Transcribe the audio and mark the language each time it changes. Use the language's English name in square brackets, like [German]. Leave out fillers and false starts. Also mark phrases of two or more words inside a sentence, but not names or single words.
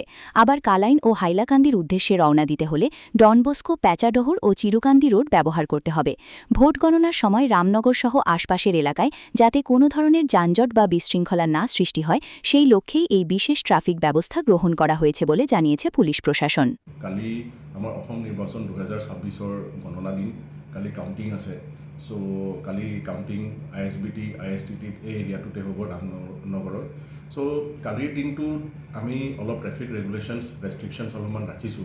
[Bangla] আবার কালাইন ও হাইলাকান্দির উদ্দেশ্যে রওনা দিতে হলে ডনবস্কো, প্যাচাডহর ও চিরুকান্দি রোড ব্যবহার করতে হবে। ভোট গণনার সময় রামনগর সহ আশপাশের এলাকায় যাতে কোনো ধরনের যানজট বা বিশৃঙ্খলা না সৃষ্টি হয়, সেই লক্ষ্যেই এই বিশেষ ট্রাফিক ব্যবস্থা গ্রহণ করা হয়েছে বলে জানিয়েছে পুলিশ প্রশাসন। [Assamese] কালি আমাৰ অসম নিৰ্বাচন 2026 গণনা দিন, কালি কাউণ্টিং আছে। চ' কালি কাউণ্টিং ISBT, ISTT এই এৰিয়াটোতে হ'ব ৰামনগৰৰ। চ' কালিৰ দিনটোত আমি অলপ [English] traffic regulations restrictions [Assamese] অলপমান ৰাখিছোঁ।